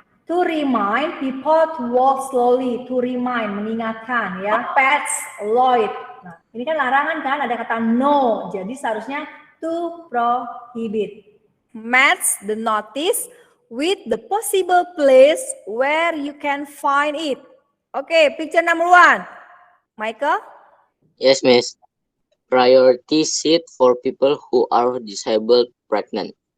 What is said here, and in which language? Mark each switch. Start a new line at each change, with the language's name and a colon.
English: To remind people to walk slowly. To remind,
Indonesian: mengingatkan ya.
English: Pets, avoid.
Indonesian: Nah, ini kan larangan kan, ada kata no. Jadi seharusnya
English: to prohibit. Match the notice with the possible place where you can find it. Okay, picture number 1. Michael? Yes, Miss. Priority seat for people who are disabled, pregnant.